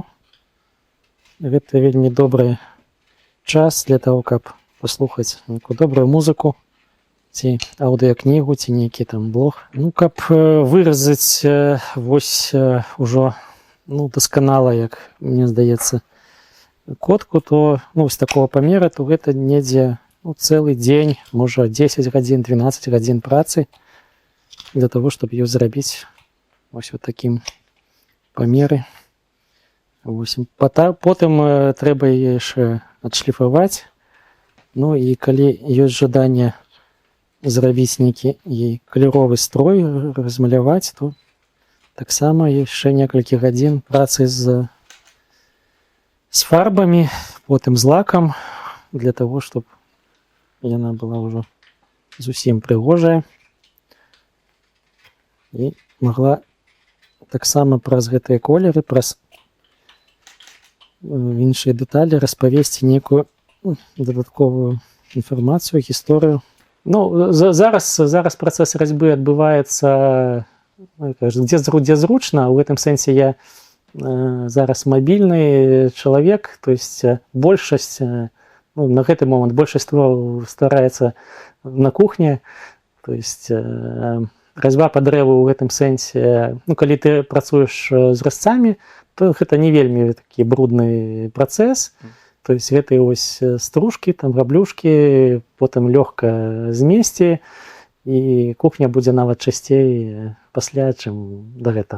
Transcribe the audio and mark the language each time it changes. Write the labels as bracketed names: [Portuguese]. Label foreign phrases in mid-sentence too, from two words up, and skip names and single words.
[Belarusian] Гэта вельмі добры час для таго, каб паслухаць нейкую добрую музыку, ці аўдыакнігу, ці нейкі там блог. Ну, каб выразаць вось ужо дасканала, як мне здаецца, котку, то з такого памера, то гэта недзе цэлы дзень, можа 10 гадзін, 12 гадзін працы для того, [Russian] чтобы ее [Belarusian] зрабіць вось вот таким памеры. Потым трэба яшчэ адшліфаваць. Ну і калі ёсць жаданне зрабіць нейкі каляровы строй, размаляваць, то таксама яшчэ некалькі гадзін працы з фарбамі, потым з лакам, для того, чтобы яна была ўжо зусім прыгожая і магла таксама праз гэтыя колеры, праз іншыя дэталі распавесці нейкую дадатковую інфармацыю, гісторыю. Ну, зараз працэс разьбы адбываецца дзе зручна. У гэтым сэнсе я зараз мабільны чалавек, [Russian] то есть [Belarusian] большасць, на гэты момант большасць стараецца на кухне, [Russian] то есть [Belarusian] разьба па дрэву ў гэтым сэнсе, калі ты працуеш з разцамі, то гэта не вельмі такі брудны працэс, [Russian] то есть [Belarusian] гэтыя вось стружкі, там габлюшкі, потым лёгка змесці, і кухня будзе нават часцей пасля, чым да гэтага.